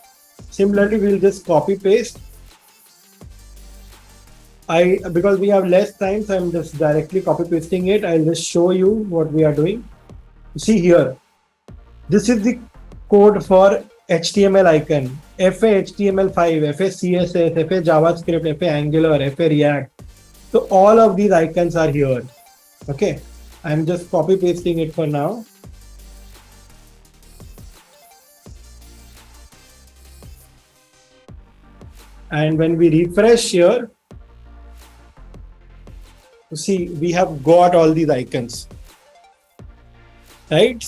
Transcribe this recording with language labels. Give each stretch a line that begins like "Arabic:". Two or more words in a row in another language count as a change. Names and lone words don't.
English: Similarly, we'll just copy paste Because we have less time, so I'm just directly copy pasting it. I'll just show you what we are doing. See here, this is the code for HTML icon. FA HTML5, FA CSS, FA JavaScript, FA Angular, FA React. So all of these icons are here. Okay, I'm just copy pasting it for now. And when we refresh here, you see we have got all these icons, right?